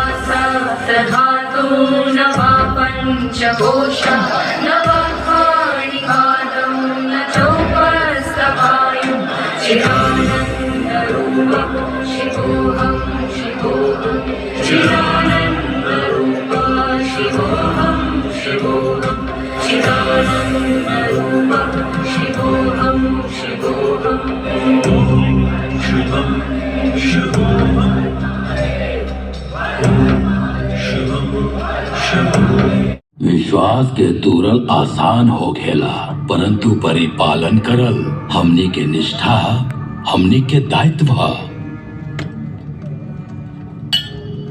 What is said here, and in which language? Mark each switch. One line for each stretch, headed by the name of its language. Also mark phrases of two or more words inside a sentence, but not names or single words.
Sanskrit: सप्तधातु न वा पञ्चकोश न वा पाणिपादं न चौपस्तवायु चिदानन्दरूपं शिवोऽहं शिवोऽहं चिदानन्दरूपा शिवोऽहं शिवोऽहं चिदानन्दरूपं शिवोऽहं शिवोऽहं शिवं शिवोऽहम्
Bhojpuri: विश्वास के तूरल आसान हो खेला, परंतु परिपालन करल हमनी के निष्ठा, हमनी के दायित्व।